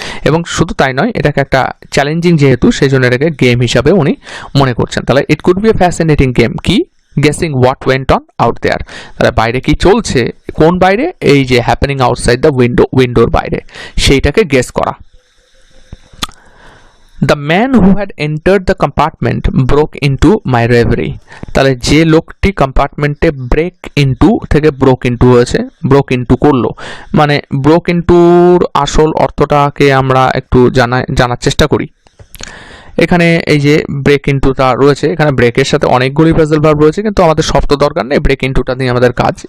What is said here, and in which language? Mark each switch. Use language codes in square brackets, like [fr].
[bn] এবং শুধু তাই নয়, এটাকে একটা চ্যালেঞ্জিং যেহেতু, সেই জন্য এটাকে গেম হিসাবে উনি মনে করছেন। তাহলে [en] it could be a fascinating game [bn] কি, [en] Guessing what went on out there. [bn] তাহলে বাইরে কি চলছে, কোন বাইরে, এই যে [en] happening outside the [bn] উইন্ডোর বাইরে, সেইটাকে গেস করা। [en] The man who had entered the compartment broke into my reverie. [bn] তাহলে যে লোকটি কম্পার্টমেন্টে ব্রেক ইনটু থেকে ব্রোক ইনটু হয়েছে, ব্রোক ইনটু করলো, মানে ব্রোক ইনটুর আসল অর্থটাকে আমরা একটু জানার চেষ্টা করি। এখানে এই যে ব্রেক ইনটুটা রয়েছে, এখানে ব্রেকের সাথে অনেকগুলি ফ্রেজাল ভার্ব রয়েছে, কিন্তু আমাদের সব তো দরকার নেই, ব্রেক ইনটুটা দিয়ে আমাদের কাজ।